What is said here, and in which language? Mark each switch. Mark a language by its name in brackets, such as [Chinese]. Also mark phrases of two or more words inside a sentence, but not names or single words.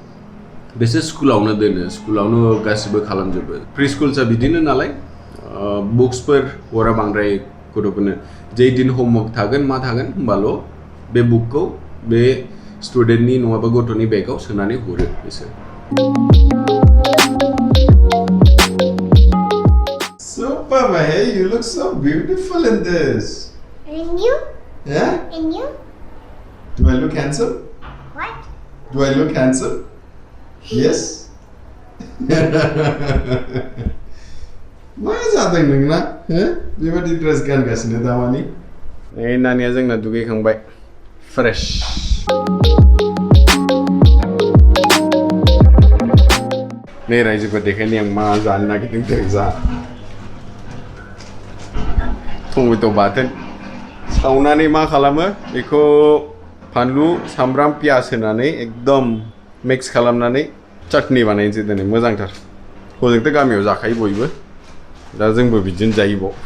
[Bodo] बिसोर स्कुलावनो दोनो स्कुलावनो गासिबो खालामजोबो प्रि स्कुलसा बिदिनो नालाय बुक्सफोर हरा बांद्राय गथ'फोरनो जे दिन होमवर्क थागोन मा थागोन होमबाल' बे बुकखौ बे स्टुडेन्टनि नङाबा गथ'नि बेगाव सोनानै हरो बिसोर [English] Super man, you look so beautiful in this. And you? Yeah? And you? Do I look handsome? What? Do I look handsome? Yes? [Bodo] मा जादों नोंना बेबादि ड्रेस गानगासिनो दामानि नै नानिया जोंना दुगैखांबाय फ्रेश नै रायजोफोर देखायनि आं मा जानो नागिरदों दे जा टमेट' बाथोन सावनानै मा खालामो बेखौ फानलु सामब्राम पियाज होनानै एकदम मिक्स खालामनानै चटनी बानायनोसै दिनै मोजांथार हजोंथ' गामियाव जाखायो बयबो दा जोंबो बिदिनो जायो